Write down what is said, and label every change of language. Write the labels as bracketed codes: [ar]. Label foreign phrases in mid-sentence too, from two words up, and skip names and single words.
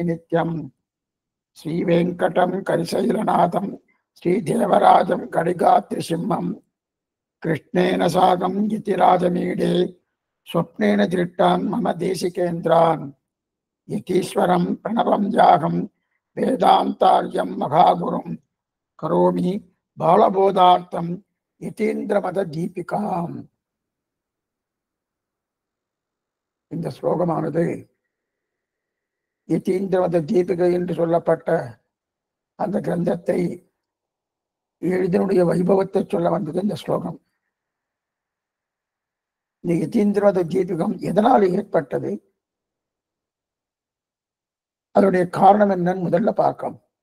[sa] नित्यं श्रीवेङ्कटं करिशैलनाथं श्रीदेवराजं कडिगात्रिसिंहं कृष्णेन साकं यतिराजमीडे स्वप्नेन दृष्टान् मम देशिकेन्द्रान् यतीश्वरं प्रणवं यागं वेदान्तार्यं महागुरुं करोमि बालबोधार्थं यतीन्द्रमददीपिकाम्. [ta] இந்த ஸ்லோகமானது யதீந்திரமத தீபிகை என்று சொல்லப்பட்ட அந்த கிரந்தத்தை எழுதினுடைய வைபவத்தை சொல்ல வந்தது இந்த ஸ்லோகம். இந்த யதீந்திரமத தீபிகம் எதனால் ஏற்பட்டது, அதனுடைய காரணம் என்னன்னு முதல்ல பார்க்கலாம்.